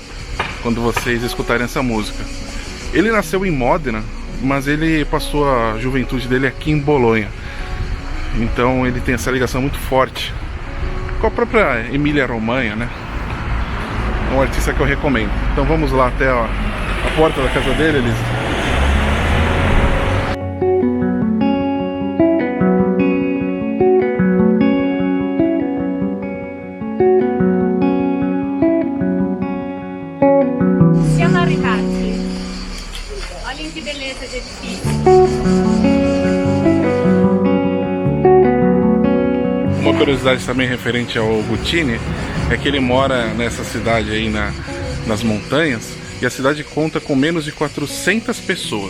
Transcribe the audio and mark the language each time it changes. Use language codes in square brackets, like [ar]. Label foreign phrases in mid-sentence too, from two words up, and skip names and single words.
[pt] Quando vocês escutarem essa música. Ele nasceu em Modena, mas ele passou a juventude dele aqui em Bolonha. Então ele tem essa ligação muito forte com a própria Emília-Romanha, né? É um artista que eu recomendo. Então vamos lá até a porta da casa dele, Elisa. [it] Siamo arrivati. [pt] Olhem que beleza de edifício. Uma curiosidade também referente ao Guccini é que ele mora nessa cidade aí nas montanhas, e a cidade conta com menos de 400 pessoas.